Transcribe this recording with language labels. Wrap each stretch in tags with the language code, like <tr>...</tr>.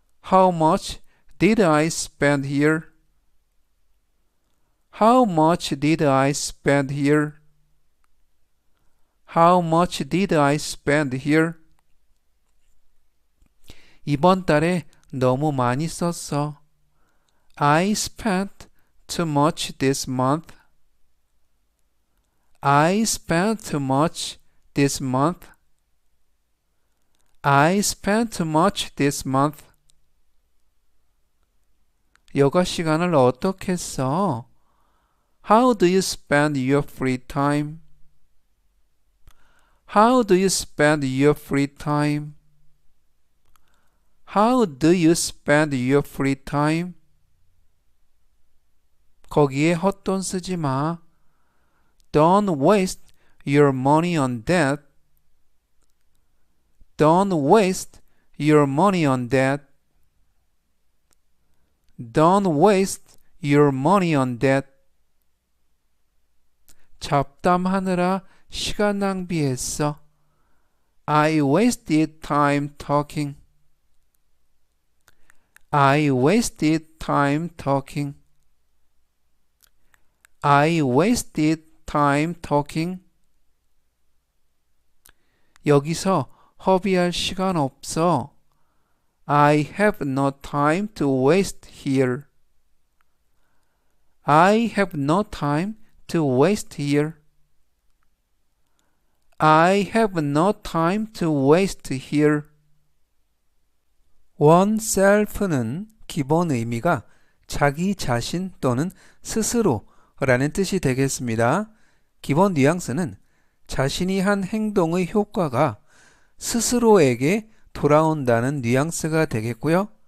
<en>How much did I spend here? How much did I spend here? How much did I spend here?</en> <ko>이번 달에 너무 많이 썼어.</ko> <en>I spent too much this month. I spent too much this month. I spent too much this month.</en> <ko>여가 시간을 어떻게 써?</ko> <en>How do you spend your free time? How do you spend your free time? How do you spend your free time?</en> <ko>거기에 헛돈 쓰지 마.</ko> <en>Don't waste your money on that. Don't waste your money on that. Don't waste your money on that.</en> <ko>잡담하느라 시간 낭비했어.</ko> <en>I wasted time talking. I wasted time talking. I wasted time talking.</en> <ko>여기서 허비할 시간 없어.</ko> <en>I have no time to waste here. I have no time to waste here. I have no time to waste here.</en> <ko>oneself는 기본 의미가 자기 자신 또는 스스로라는 뜻이 되겠습니다. 기본 뉘앙스는 자신이 한 행동의 효과가 스스로에게 돌아온다는 뉘앙스가 되겠고요.</ko>